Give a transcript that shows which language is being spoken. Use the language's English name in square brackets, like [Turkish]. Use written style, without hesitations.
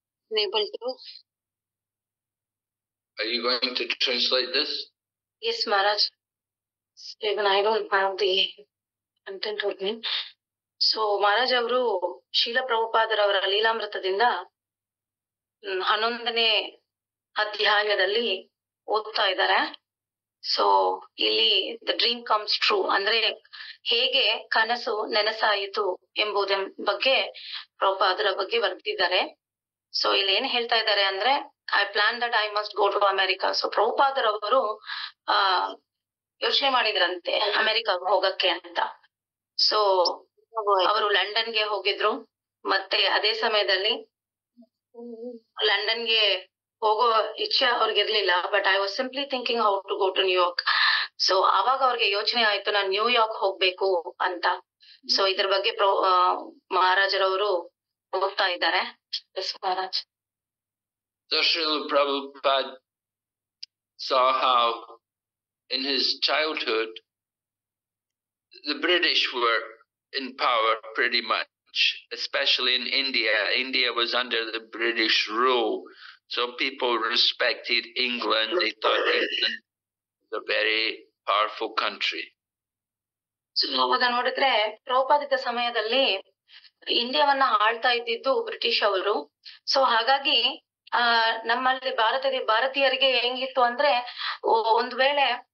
[English] Able to? Are you going to translate this? Yes, Maharaj. Even I don't have the content with me. [Kannada] So, Maharaj ಅವರು ಶೀಲ ಪ್ರಭುಪಾದರವರ ಲೀಲಾಮೃತದಿಂದ 11ನೇ ಅಧ್ಯಾಯದಲ್ಲಿ ಓದ್ತಾ ಇದ್ದಾರೆ. So ಇಲ್ಲಿ [English] the dream comes true [Kannada] ಅಂದ್ರೆ ಹೇಗೆ ಕನಸು ನೆನಸಾಯಿತು ಎಂಬುದರ ಬಗ್ಗೆ ಪ್ರಭುಪಾದರ ಬಗ್ಗೆ ಬರೆದಿದ್ದಾರೆ. ಸೊ ಇಲ್ಲಿ ಏನ್ ಹೇಳ್ತಾ ಇದ್ದಾರೆ ಅಂದ್ರೆ [English] I plan that I must go to America. [Kannada] So ಪ್ರಭುಪಾದರವರು ಯೋಚನೆ ಮಾಡಿದ್ರಂತೆ ಅಮೆರಿಕಾಗ ಹೋಗಕ್ಕೆ ಅಂತ. ಸೊ ಅವರು ಲಂಡನ್ಗೆ ಹೋಗಿದ್ರು. ಮತ್ತೆ ಅದೇ ಸಮಯದಲ್ಲಿ ಲಂಡನ್ಗೆ ಹೋಗೋ ಇಚ್ಛೆ ಅವ್ರಿಗಿರ್ಲಿಲ್ಲ. [English] But I was simply thinking how to go to New York. [Kannada] So ಅವಾಗ ಅವ್ರಿಗೆ ಯೋಚನೆ ಆಯ್ತು ನಾನು ನ್ಯೂಯಾರ್ಕ್ ಹೋಗ್ಬೇಕು ಅಂತ. ಸೊ ಇದ್ರ ಬಗ್ಗೆ ಮಹಾರಾಜರವರು ಓದ್ತಾ ಇದ್ದಾರೆ. [English] Yes Maharaj. So Srila Prabhupada saw how in his childhood the British were in power pretty much, especially in India. India was under the British rule, so people respected England. They thought England was a very powerful country. [Kannada] So ಅವಾಗ ನೋಡಿದ್ರೆ ಪ್ರಭುಪಾದಿತ ಸಮಯದಲ್ಲಿ ಇಂಡಿಯಾವನ್ನ ಆಳ್ತಾ ಇದ್ದಿದ್ದು British ಅವರು. So ಹಾಗಾಗಿ ನಮ್ಮಲ್ಲಿ ಭಾರತೀಯರಿಗೆ ಹೆಂಗಿತ್ತು ಅಂದ್ರೆ ಒಂದ್ ವೇಳೆ